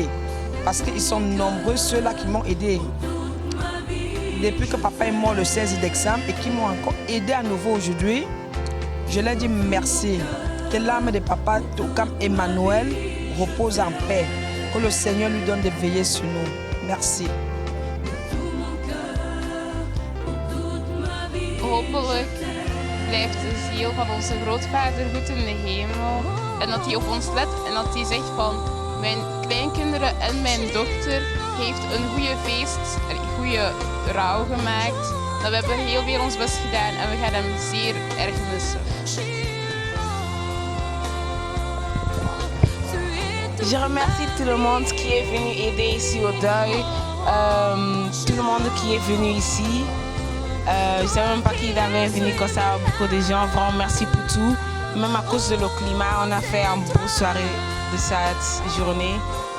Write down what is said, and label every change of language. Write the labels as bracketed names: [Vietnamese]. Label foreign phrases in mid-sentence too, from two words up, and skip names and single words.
[French] Parce qu'ils sont nombreux ceux-là qui m'ont aidé. Depuis que papa est mort le 16 décembre et qui m'ont encore aidé à nouveau aujourd'hui, je leur dis merci. Que l'âme de papa Toukam Emmanuel repose en paix. Que le Seigneur lui donne de veiller sur nous. Merci. [Dutch] Hopelijk blijft de ziel van onze grootvader goed in de hemel. En dat hij op ons let en dat hij zegt van mijn kleinkinderen en mijn dochter heeft een goede feest, een goede rouw gemaakt. Dat we hebben heel veel ons best gedaan en we gaan hem zeer erg missen. [French] Je remercie tout le monde qui est venu aider ici au deuil, tout le monde qui est venu ici. Je ne savais même pas qu'il avait venu comme ça, beaucoup de gens. Vraiment merci pour tout. Même à cause de le climat, on a fait une bonne soirée de cette journée.